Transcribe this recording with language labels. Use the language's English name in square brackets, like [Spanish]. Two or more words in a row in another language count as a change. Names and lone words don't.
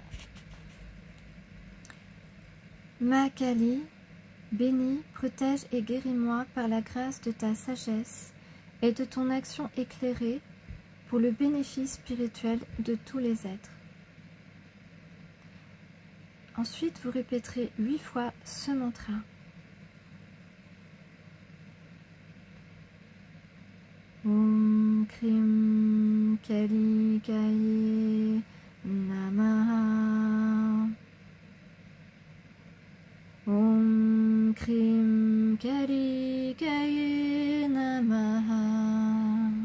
[French] Ma Kali, bénis, protège et guéris-moi par la grâce de ta sagesse et de ton action éclairée pour le bénéfice spirituel de tous les êtres. Ensuite, vous répéterez 8 fois ce mantra. [Sanskrit] Om Krim Kali Kaye Namaha. Om Krim Kali Kaye Namaha.